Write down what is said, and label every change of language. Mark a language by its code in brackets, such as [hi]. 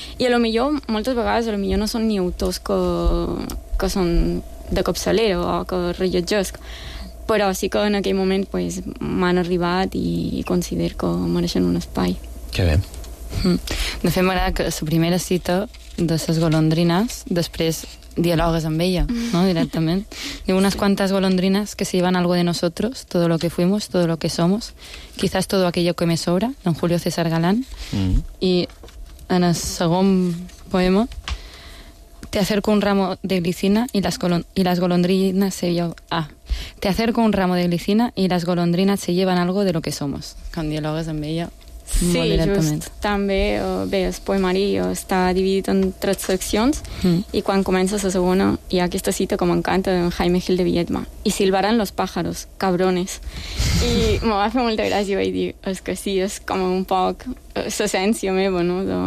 [ca] I a lo millor, moltes vegades, a lo millor no són ni autors que són de capçalera o que rellotgesc, però sí que en aquell moment pues, m'han arribat i considero que mereixen un espai. Que bé. De fet, m'agrada que la primera cita de les golondrines, després dialogues amb ella, no? Directament. [es] Diu, unes quantas golondrinas que se llevan algo de nosotros, todo lo que fuimos, todo lo que somos, quizás todo aquello que me sobra, don Julio César Galán. [ca] I en el segon poema, [es] te acerco un ramo de glicina y las golondrinas se llevan... Ah, te acerco un ramo de glicina y las golondrinas se llevan algo de lo que somos. [ca] Quan dialogues amb ella... Sí, just també, bé, el poemari està dividit en tres seccions i quan comença la segona hi ha aquesta cita que m'encanta d'en Jaime Gil de Viedma, i [es] silbaran los pájaros, cabrones, [ca] i me va fer molta gràcia, vaig dir, és que sí, és com un poc l'essència meva, no?